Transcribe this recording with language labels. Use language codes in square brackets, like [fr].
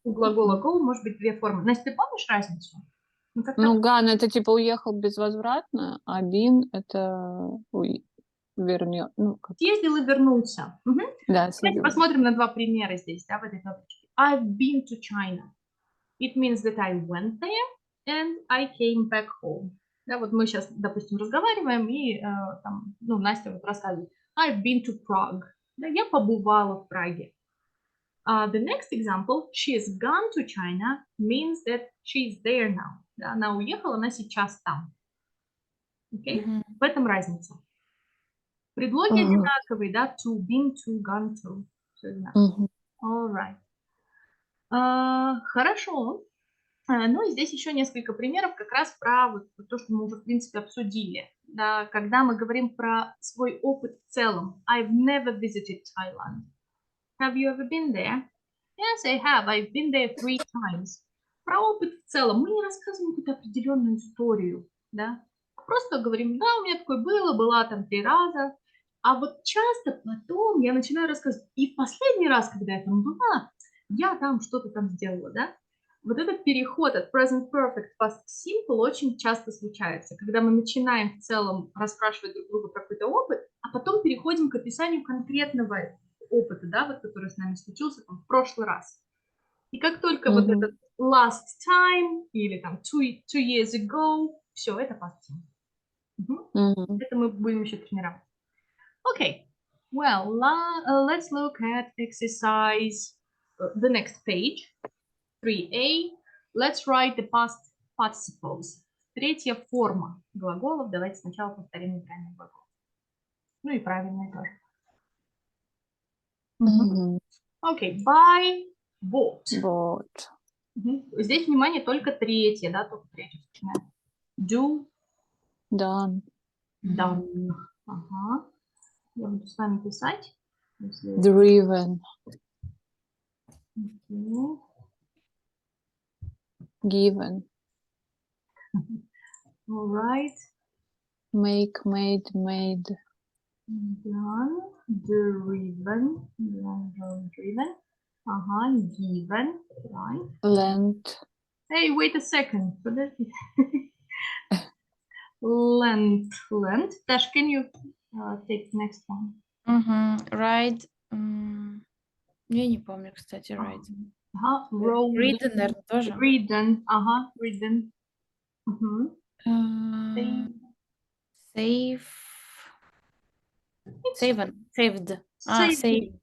[ru] у глагола go может быть две формы. Настя, ты помнишь разницу? Ну, как-то Ну, gone это типа уехал безвозвратно, а been это вернет. Ну, как... съездил и вернулся. Мгм. Да, Давайте съездил. посмотрим на два примера здесь, да, в этой табличке. [en] I've been to China. It means that I went there and I came back home. [ru] Да, вот мы сейчас, допустим, разговариваем, и там, ну, Настя вот рассказывает. [en] I've been to Prague. [ru] Да, я побывала в Праге. [en] The next example, she's gone to China, means that she's there now. [ru] Да, она уехала, она сейчас там. [en] Okay? Мгм. [ru] В этом разница. Предлоги Мгм. одинаковые, да, to, been to, gone to. Всё одинаково. Мгм. [en] All right. [ru] Хорошо. Ну и здесь еще несколько примеров как раз про вот то, что мы уже, в принципе, обсудили. Да, когда мы говорим про свой опыт в целом. [en] I've never visited Thailand. Have you ever been there? Yes, I have. I've been there 3 times. [ru] Про опыт в целом. Мы не рассказываем какую-то определенную историю. Да? Просто говорим, да, у меня такое было, была там 3 раза. А вот часто потом я начинаю рассказывать. И в последний раз, когда я там была, я там что-то там сделала, да? Вот этот переход от present perfect к past simple очень часто случается, когда мы начинаем в целом расспрашивать друг друга про какой-то опыт, а потом переходим к описанию конкретного опыта, да, вот, который с нами случился там, в прошлый раз. И как только вот Мгм. этот last time или там two years ago, все, это past simple. Мгм. Мгм. Это мы будем еще тренировать. [en] Okay, well, let's look at exercise, the next page. 3a. Let's write the past participles. [ru] Третья форма глаголов. Давайте сначала повторим неправильный глагол. Ну и правильный тоже. Мгм. [en] Окей. Buy, bought. [ru] Вот. Здесь, внимание, только третья, да, только третья. вспоминаем. Do, [en] Done. [ru] done. Ага. Я буду с вами писать. Если... [en] Driven. [ru] Окей. [en] Given. All right. Make, made, made. Done, driven, driven. Given, right. Lent. Hey, wait a second. [ru] Подожди. [en] Lent. Dash, can you take the next one? Мгм. Ride. [ru] Я не помню, кстати, ride. [en] Road. [ru] Ridden, наверное, тоже. [en] Ridden. Ridden. Мгм. Э, Save. Saved. Saved. Saved.